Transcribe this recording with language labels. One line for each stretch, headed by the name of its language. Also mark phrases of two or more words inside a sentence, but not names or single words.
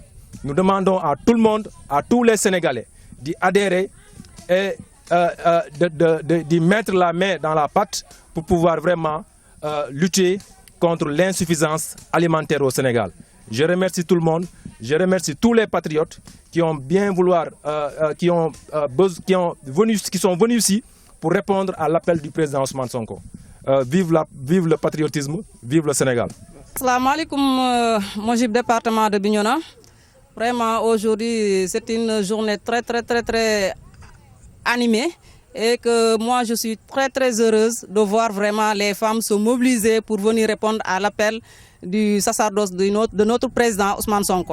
French: Nous demandons à tout le monde, à tous les Sénégalais, d'y adhérer et d'y mettre la main dans la pâte pour pouvoir vraiment lutter contre l'insuffisance alimentaire au Sénégal. Je remercie tout le monde, je remercie tous les patriotes qui ont bien vouloir, qui sont venus ici pour répondre à l'appel du président Ousmane Sonko. Vive le patriotisme, vive le Sénégal.
Arabic: السلام عليكم,
French: Mojib département de Bignona. Vraiment, aujourd'hui, c'est une journée très animée et que moi, je suis très heureuse de voir vraiment les femmes se mobiliser pour venir répondre à l'appel du sacerdoce de notre président Ousmane Sonko.